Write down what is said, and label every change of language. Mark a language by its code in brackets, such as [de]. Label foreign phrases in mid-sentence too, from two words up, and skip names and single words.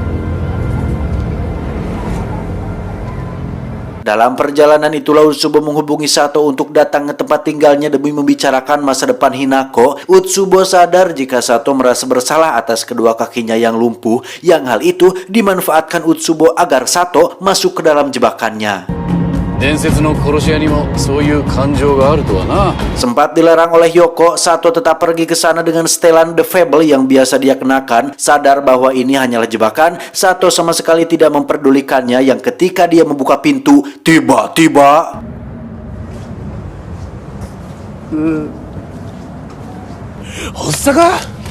[id] Dalam perjalanan itulah Utsubo menghubungi Sato untuk datang ke tempat tinggalnya demi membicarakan masa depan Hinako. Utsubo sadar jika Sato merasa bersalah atas kedua kakinya yang lumpuh, yang hal itu dimanfaatkan Utsubo agar Sato masuk ke dalam jebakannya. [ja] 伝説の殺し屋にもそういう感情があるとはな [id] Sempat dilarang oleh Yoko, Sato tetap pergi ke sana dengan setelan The Fable yang biasa dia kenakan. Sadar bahwa ini hanyalah jebakan, Sato sama sekali tidak memperdulikannya, yang ketika dia membuka pintu, tiba-tiba... Osaka!